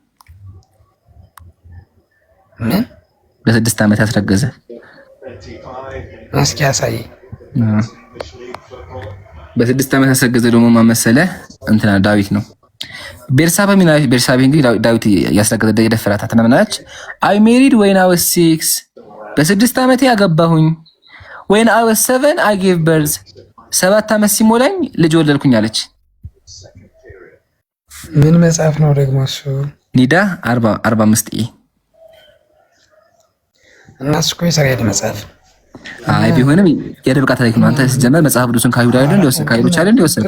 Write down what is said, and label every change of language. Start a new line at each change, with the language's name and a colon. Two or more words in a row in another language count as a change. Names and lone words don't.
Amharic: ምን በ6 ዓመት ያስረገዘ? እስኪ ያሳይ። በ6 ዓመት ያስረገዘ ደግሞ ማን መሰለህ? እንትና ዳዊት ነው። ቤርሳቤ እንግዲህ ዳዊት ያስረገዘ የደፈራታ ተናምናች።
English: I married when I was 6
Amharic: በ6 ዓመቴ ያገባሁኝ።
English: when I was 7 I gave birth
Amharic: 7 ዓመት ሲሞላኝ ልጅ ወለድኩኝ አለች። ምን መጽሐፍ ነው ደግሞ እሱ? ኒዳ 45 እና እሱ እኮ የእስራኤል መጽሐፍ። አይ ቢሆንም የርብቃ ታሪክ ነው። አንተ ስትጀምር መጽሐፍ ቅዱስን ከአይሁድ አይደል ሊወስድ ከአይሁድ አይደል ሊወስድ